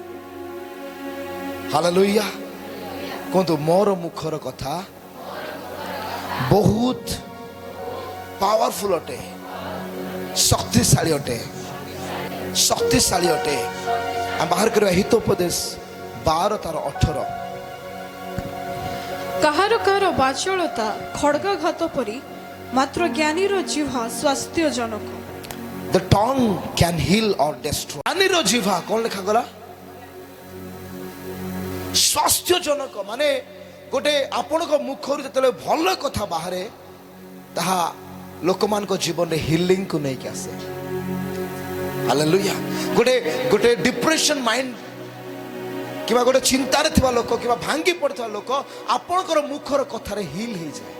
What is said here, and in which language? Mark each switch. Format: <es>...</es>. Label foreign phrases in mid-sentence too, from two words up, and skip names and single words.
<or>ହାଲେଲୁୟା କୁହନ୍ତୁ, ମୋର ମୁଖର କଥା ବହୁତ ପାୱାରଫୁଲ ଅଟେ, ଶକ୍ତିଶାଳୀ ଅଟେ, ଶକ୍ତିଶାଳୀ ଅଟେ। ଆମେ ବାହାର କରିବା ହିତୋପଦେଶ 12:18। କାହାର କାହାର ବାଚଳତା ଖଡ୍ଗାଘାତ ପରି, ମାତ୍ର ଜ୍ଞାନୀର ଜିହ୍ବା ସ୍ୱାସ୍ଥ୍ୟଜନକ।</or> <en>The tongue can heal or destroy.</en> <or>ଜ୍ଞାନୀର ଜିହ୍ବା କ'ଣ ଲେଖାଗଲା? ସ୍ୱାସ୍ଥ୍ୟଜନକ। ମାନେ ଗୋଟେ ଆପଣଙ୍କ ମୁଖରୁ ଯେତେବେଳେ ଭଲ କଥା ବାହାରେ, ତାହା ଲୋକମାନଙ୍କ ଜୀବନରେ ହିଲିଂକୁ ନେଇକି ଆସେ। ହାଲେଲୁୟା। ଗୋଟେ</or> <en>depression mind</en> <or>କିମ୍ବା ଗୋଟେ ଚିନ୍ତାରେ ଥିବା ଲୋକ କିମ୍ବା ଭାଙ୍ଗି ପଡ଼ିଥିବା ଲୋକ, ଆପଣଙ୍କର ମୁଖର କଥାରେ ହିଲ୍ ହେଇଯାଏ।</or>